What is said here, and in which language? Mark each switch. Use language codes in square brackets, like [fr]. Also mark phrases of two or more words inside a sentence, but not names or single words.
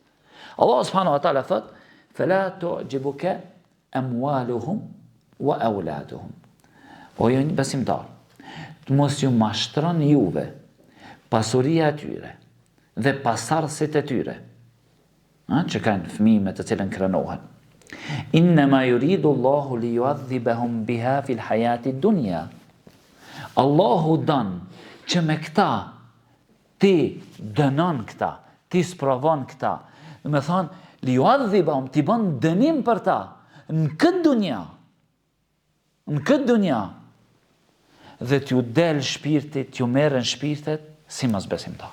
[ar] الله سبحانه وتعالى thot: "فلا تعجبك أموالهم وأولادهم." [sq] O ju besimtar, të mos ju mashtron juve pasuria e tyre dhe pasardhësit e tyre, që kanë fëmijë me të cilën krenohen. [ar] إنما يريد الله ليعذبهم بها في الحياة الدنيا. [sq] Allahu don që me këta ti dënon këta, ti sprovon këta. Do të thonë, [ar] ليعذبهم, [sq] ti bën dënim për ta në këtë dunja. Në këtë dunja. Dhe t'ju del shpirtit, t'ju merren shpirtet si mosbesimtar.